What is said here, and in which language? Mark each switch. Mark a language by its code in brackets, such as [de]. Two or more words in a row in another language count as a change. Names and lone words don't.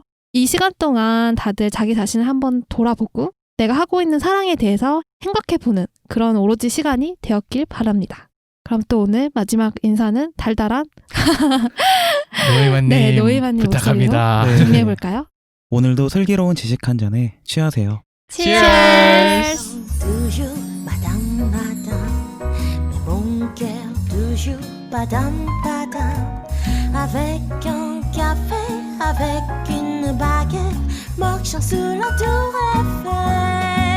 [ko] 이 시간 동안 다들 자기 자신을 한번 돌아보고 내가 하고 있는 사랑에 대해서 생각해보는 그런 오로지 시간이 되었길 바랍니다. 그럼 또 오늘 마지막 인사는 달달한 노이만님, 네, 노이만님 부탁합니다. 네. 정리해볼까요? 오늘도 슬기로운 지식 한 잔에 취하세요. Cheers! [fr] toujours madame madame mais mon cœur toujours padam padam avec un café avec une baguette marchant sous la tour Eiffel